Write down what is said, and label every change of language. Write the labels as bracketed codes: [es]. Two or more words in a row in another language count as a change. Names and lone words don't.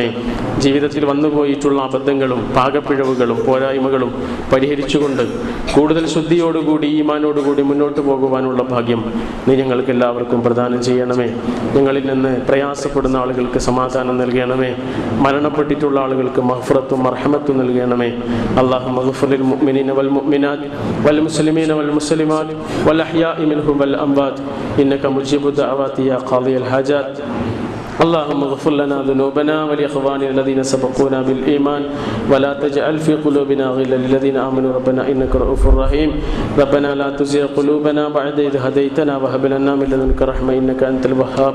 [ml] ജീവിതത്തിൽ വന്നുപോയിട്ടുള്ള അബദ്ധങ്ങളും പാകപ്പിഴവുകളും പോരായ്മകളും പരിഹരിച്ചുകൊണ്ട് കൂടുതൽ ശുദ്ധിയോടുകൂടി ഈമാനോടുകൂടി മുന്നോട്ട് പോകുവാനുള്ള ഭാഗ്യം നീ ഞങ്ങൾക്ക് എല്ലാവർക്കും പ്രദാനം ചെയ്യണമേ. ഞങ്ങളിൽ നിന്ന് പ്രയാസപ്പെടുന്ന ആളുകൾക്ക് സമാധാനം നൽകണമേ. മരണപ്പെട്ടിട്ടുള്ള ആളുകൾക്ക് മഗ്ഫിറത്തും മർഹമത്തും നൽകണമേ. [ar] الله اغفر للمؤمنين والمؤمنات والمسلمين والمسلمات والأحياء منهم والأموات إنك مجيب الدعوات يا قاضي الحاجات. اللهم اغفر لنا ذنوبنا ولإخواننا الذين سبقونا بالإيمان ولا تجعل في قلوبنا غلا للذين آمنوا ربنا إنك رؤوف رحيم. ربنا لا تزغ قلوبنا بعد إذ هديتنا وهب لنا من لدنك رحمة إنك أنت الوهاب.